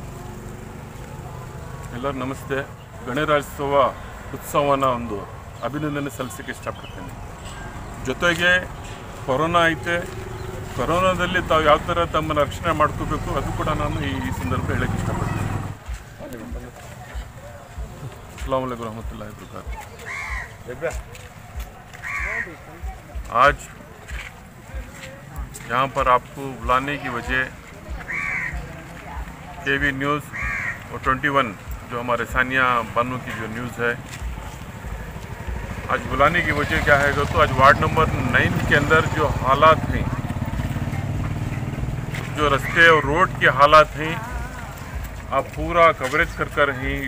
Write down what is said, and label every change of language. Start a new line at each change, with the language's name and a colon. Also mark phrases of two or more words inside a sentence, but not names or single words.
Kannada: ಎಲ್ಲರೂ ನಮಸ್ತೆ. ಗಣರಾಜ್ಯೋತ್ಸವ ಉತ್ಸವನ ಒಂದು ಅಭಿನಂದನೆ ಸಲ್ಲಿಸಕ್ಕೆ ಇಷ್ಟಪಡ್ತೇನೆ. ಜೊತೆಗೆ ಕೊರೋನಾ ಐತೆ, ಕೊರೋನಾದಲ್ಲಿ ತಾವು ಯಾವ ಥರ ತಮ್ಮನ್ನು ರಕ್ಷಣೆ ಮಾಡ್ಕೋಬೇಕು ಅದು ಕೂಡ ನಾನು ಈ ಸಂದರ್ಭ ಹೇಳಕ್ಕೆ ಇಷ್ಟಪಡ್ತೇನೆ.
Arabic: السلام عليكم رحمة الله و بركاته.
Hindi: आज यहाँ पर आपको बुलाने की वजह केवी न्यूज़ और 21 जो हमारे सानिया बानो की जो न्यूज़ है, आज बुलाने की वजह क्या है तो आज वार्ड नंबर 9 के अंदर जो हालात हैं, जो रास्ते और रोड के हालात हैं, आप पूरा कवरेज कर रहे हैं।